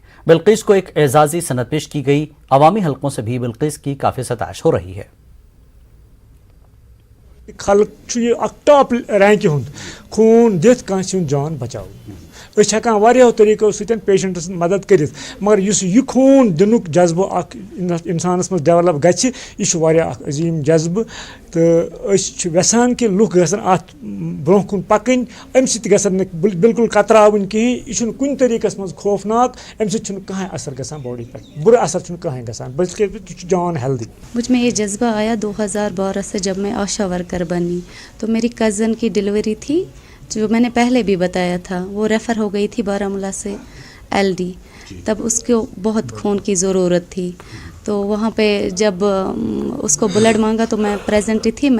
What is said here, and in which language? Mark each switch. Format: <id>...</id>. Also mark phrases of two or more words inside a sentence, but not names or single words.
<hi>बिल्किस को एक एजाजी सनद पेश की गई। अवामी हलकों से भी बिल्किस की काफ़ी सताइश हो रही है।</hi> <en>top rank</en> <ks>खून दिथ कह जान बचाओ हेकान तरीकों सतन पेशेंटस मदद कर, मगर यह खून दिन जज्बा इंसानस मज डेवलप गह अजीम जज्बा तो वेसान कि लुक अत ब्रोह कुन पकन अम बिल्कुल कतरावन कहें। यह कुन तरीकस मज खौफनाक, अम कहें असर गसान बॉडी पे बुर असर कहें गसान बल्कि जान हेल्दी।</ks> <hi>मुझ में ये जज्बा आया 2012 से जब मैं आशा वर्कर बनी। तो मेरी कज़न की डिलीवरी थी, जो मैंने पहले भी बताया था, वो रेफ़र हो गई थी बारामूला से LD। तब उसको बहुत खून की ज़रूरत थी। तो वहाँ पे जब उसको ब्लड मांगा तो मैं प्रेजेंट ही थी।</hi>